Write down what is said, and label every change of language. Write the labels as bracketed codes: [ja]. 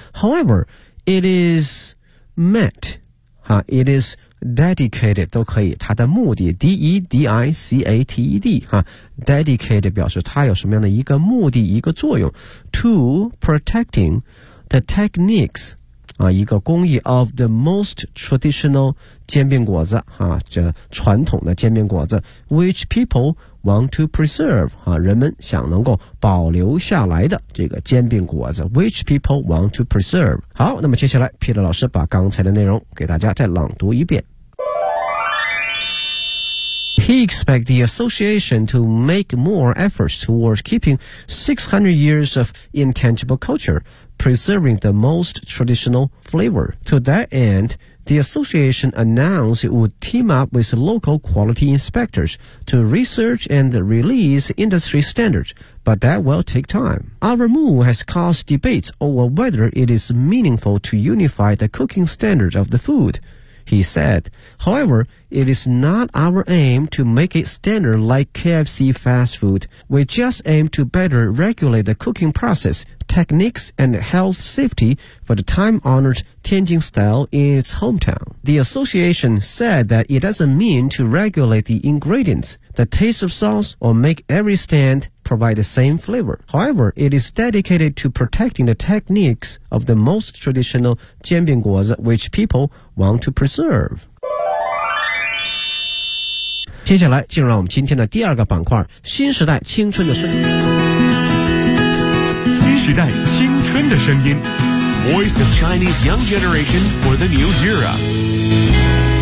[en] However， it is meant。 It is dedicated [zh] 都可以，它的目的 [en] D-E-D-I-C-A-T-E-D、dedicated [zh] 表示它有什么样的一个目的一个作用 [en] to protecting the techniques、 [zh] 一个工艺 [en] of the most traditional 煎饼果子、 [zh] 这传统的煎饼果子 [en] which people want to preserve [zh] 啊，人们想能够保留下来的这个煎饼果子 [en] ，which people want to preserve。 [zh] 好，那么接下来 ，Peter 老师把刚才的内容给大家再朗读一遍。 [en] He expects the association to make more efforts towards keeping 600 years of intangible culture, preserving the most traditional flavor. To that end, the association announced it would team up with local quality inspectors to research and release industry standards, but that will take time. Our move has caused debates over whether it is meaningful to unify the cooking standards of the food. He said, however, it is not our aim to make it standard like KFC fast food. We just aim to better regulate the cooking process, techniques, and health safety for the time-honored Tianjin style in its hometown. The association said that it doesn't mean to regulate the ingredients, the taste of sauce, or make every stand provide the same flavor. However, it is dedicated to protecting the techniques of the most traditional 煎饼果子 which people want to preserve. [zh] 接下来进入到我们今天的第二个板块，新时代青春的声音。新时代青春的声音 [en] Voice of Chinese Young Generation for the New Era。